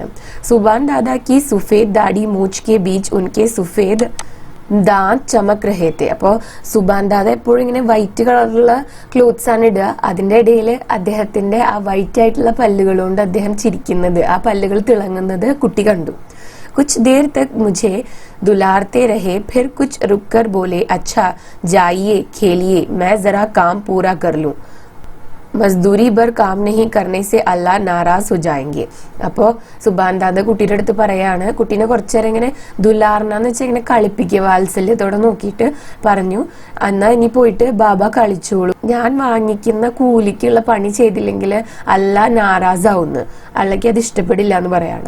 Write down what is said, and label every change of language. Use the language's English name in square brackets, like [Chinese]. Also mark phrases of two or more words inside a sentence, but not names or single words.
[Hindi] सुबान दादा की सफ़ेद दाढ़ी मूँछ के बीच उनके सफ़ेद दाँत चमक रहे थे. [Malayalam] അപ്പോൾ സുബാൻ ദാദ എപ്പോഴും ഇങ്ങനെ വൈറ്റ് കളറുള്ള ക്ലോത്ത്സ് ആണ് ഇടുക, അതിന്റെ ഇടയിൽ അദ്ദേഹത്തിന്റെ ആ വൈറ്റ് ആയിട്ടുള്ള പല്ലുകൾ കൊണ്ട് അദ്ദേഹം ചിരിക്കുന്നത്, ആ പല്ലുകൾ തിളങ്ങുന്നത് കുട്ടി കണ്ടു. [Hindi] कुछ देर तक मुझे दुलारते रहे, फिर कुछ रुककर बोले अच्छा जाइए खेलिए, मैं जरा काम पूरा कर लूं. मज़दूरी भर काम नहीं करने से अल्ला नाराज़ हो जाएँगे. [Malayalam] അപ്പോ സുബാൻ ദാദ കുട്ടിയുടെ അടുത്ത് പറയാണ്, കുട്ടീനെ കുറച്ചേരം ഇങ്ങനെ ദുലാർന്ന് വെച്ചാൽ ഇങ്ങനെ കളിപ്പിക്കുക, വാത്സല്യത്തോടെ നോക്കിയിട്ട് പറഞ്ഞു എന്നാ ഇനി പോയിട്ട് ബാബ കളിച്ചോളൂ, ഞാൻ വാങ്ങിക്കുന്ന കൂലിക്കുള്ള പണി ചെയ്തില്ലെങ്കിൽ അല്ലാ നാരാസ് ആവുന്നു, അള്ളക്ക് അത് ഇഷ്ടപ്പെടില്ല എന്ന് പറയാണ്.